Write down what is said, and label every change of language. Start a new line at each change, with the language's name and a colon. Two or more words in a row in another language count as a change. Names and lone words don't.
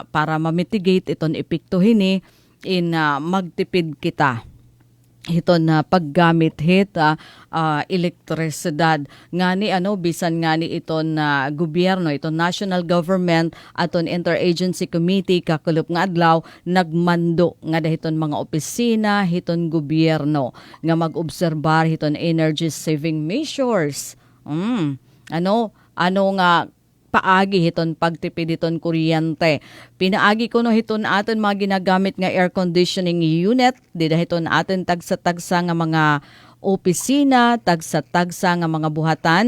Waray: para ma-mitigate iton epekto hini magtipid kita hiton na paggamit elektrisidad ngani bisan ngani iton gobyerno iton
English: national government
Waray: aton
English: interagency committee
Waray: kakulup nga adlaw nagmando nga dahiton mga opisina hiton gobyerno nga mag-obserbar hiton
English: energy saving measures.
Waray: Nga paagi hiton pagtipid hiton kuryente. Pinaagi ko hiton aton mga ginagamit nga
English: air conditioning unit,
Waray: dida hiton aton tagsa-tagsa nga mga opisina, tagsa-tagsa nga mga buhatan.